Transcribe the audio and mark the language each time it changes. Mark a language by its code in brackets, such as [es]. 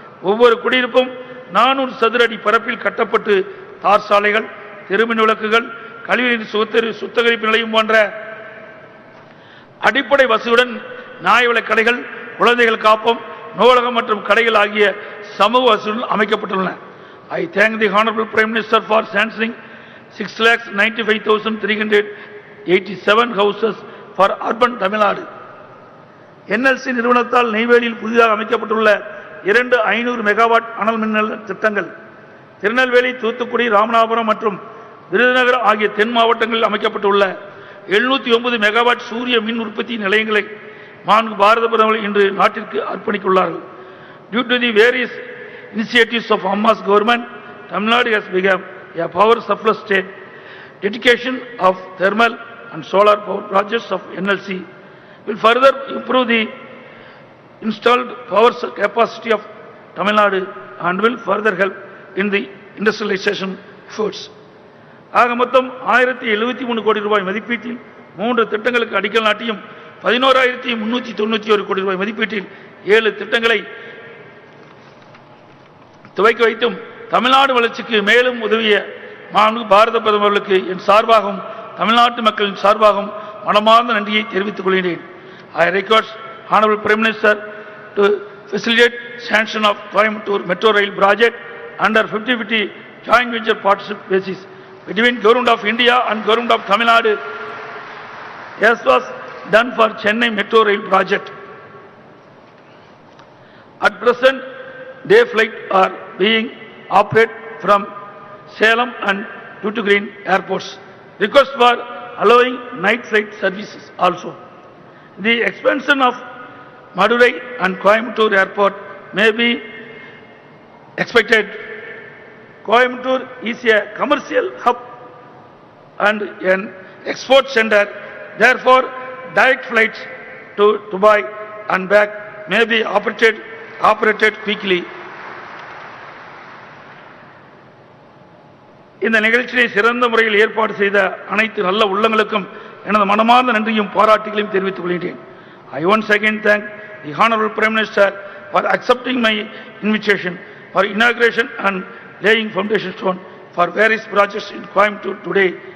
[ta] ஒவ்வொரு குடியிருப்பும் 400 சதுர அடி பரப்பில் கட்டப்பட்டு தார் சாலைகள், தெருமின் விளக்குகள், கழிவுநீர் சுத்திகரிப்பு நிலையம் போன்ற அடிப்படை வசதியுடன் நியாயவிலை கடைகள், குழந்தைகள் காப்பம், நூலகம் மற்றும் கடைகள் ஆகிய சமூக வசதிகள் அமைக்கப்பட்டுள்ளன. [en] I thank the Honorable Prime Minister for sanctioning 6,95,387 houses for urban Tamil Nadu. [ta] NLC நிறுவனத்தால் நெய்வேலியில் புதிதாக அமைக்கப்பட்டுள்ள 2 500 மெகாவாட் அனல் மின் திட்டங்கள் திருநெல்வேலி, தூத்துக்குடி, ராமநாதபுரம் மற்றும் விருதுநகர் ஆகிய தென் மாவட்டங்களில் அமைக்கப்பட்டுள்ள 709 மெகாவாட் சூரிய மின் உற்பத்தி நிலையங்களை பாரத பிரதமர் இன்று நாட்டிற்கு அர்ப்பணித்துள்ளார்கள். [en] Due to the various initiatives of Amma's government, Tamil Nadu has become a power surplus state. Dedication of thermal and solar power projects of NLC will further improve the installed power capacity of Tamil Nadu and will further help in the industrialization efforts. [ta] ஆக மொத்தம் 1073 கோடி ரூபாய் மதிப்பீட்டில் 3 திட்டங்களுக்கு அடிக்கல் நாட்டியும் 11,391 கோடி ரூபாய் மதிப்பீட்டில் 7 திட்டங்களை துவக்கி வைத்தும் தமிழ்நாடு வளர்ச்சிக்கு மேலும் உதவிய பாரத பிரதமர்களுக்கு என் சார்பாகவும் தமிழ்நாட்டு மக்களின் சார்பாகவும் மனமார்ந்த நன்றியை தெரிவித்துக் கொள்கிறேன். [en] I request Honorable Prime Minister to facilitate sanction of Coimbatore Metro Rail project under 50-50 joint venture partnership basis between Government of India and Government of Tamil Nadu, as was done for Chennai Metro Rail project. At present, day flight are being operated from Salem and Tuticorin airports. Request for allowing night flight services also. The expansion of Madurai and Coimbatore airport may be expected. Coimbatore is a commercial hub and an export center. Therefore, direct flights to Dubai and back may be operated quickly. [ta] இந்த நிகழ்ச்சியை சிறந்த முறையில் ஏற்பாடு செய்த அனைத்து நல்ல உள்ளங்களுக்கும் எனது மனமார்ந்த நன்றியும் பாராட்டுகளையும் தெரிவித்துக் கொள்கிறேன். [en] I once again thank the Honorable Prime Minister for accepting my invitation for inauguration and laying foundation stone for various projects in Coimbatore today.